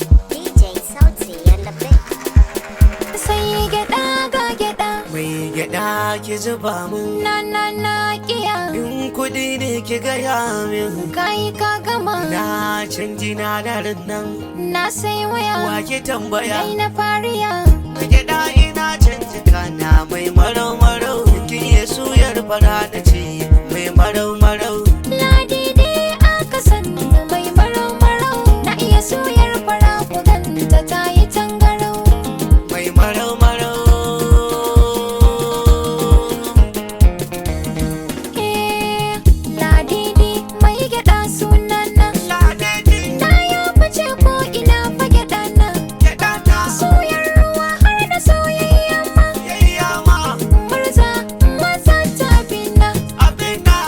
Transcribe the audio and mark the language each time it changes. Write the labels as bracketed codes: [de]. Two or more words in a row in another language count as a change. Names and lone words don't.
[en] D J Sauti and the Big. [ha] Sai gyaɗa ga gyaɗa. Mai gyaɗa ki zuba mun. Na, na, na kiya. In kuɗi ne ki gaya min. Kai ka gama. Na canji na darin nan. Na sai waya. Wa ki tambaya? Dai na fariya. Mai gyaɗa ina canji kana mai marau-marau. Kin iya suyar fara na ce mai marau-marau. Ladidi aka sani mai marau-marau. Na iya suyar fara ku ganta ta yi tangarau. Mai marau-marau. Eh, Ladidi mai gyaɗa sunana. Ladidi. Na yi fice ko ina fa gyaɗa na. Gyaɗa ta. Soyar ruwa har da soyayya ma. Yayya ma. Murza, murza ta abina. Abina.